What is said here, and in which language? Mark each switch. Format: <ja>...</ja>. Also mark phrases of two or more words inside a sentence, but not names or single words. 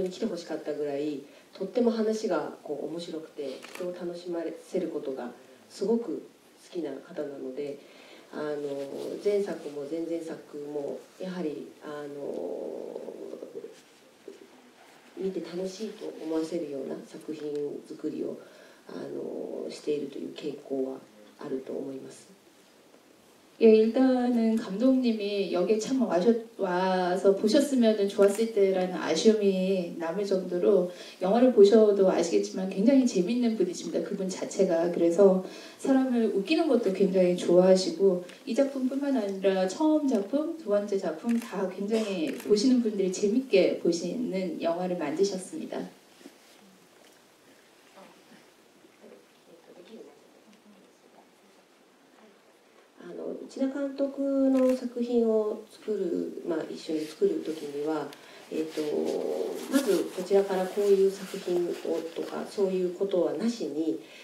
<ja>に来てほしかったぐらいとっても話が面白くて人を楽しませることがすごく好きな方なので前作も前々作もやはり見て楽しいと思わせるような作品作りをしているという傾向はあると思います。</ja> <ko>예, 일단은 감독님이 여기에 참 와서 보셨으면 좋았을 때라는 아쉬움이 남을 정도로 영화를 보셔도 아시겠지만 굉장히 재밌는 분이십니다. 그분 자체가. 그래서 사람을 웃기는 것도 굉장히 좋아하시고 이 작품뿐만 아니라 처음 작품, 두 번째 작품 다 굉장히 보시는 분들이 재밌게 보시는 영화를 만드셨습니다.</ko> <ja>内田監督の作品を作る、一緒に作る時には、まずこちらからこういう作品をとかそういうことはなしに</ja>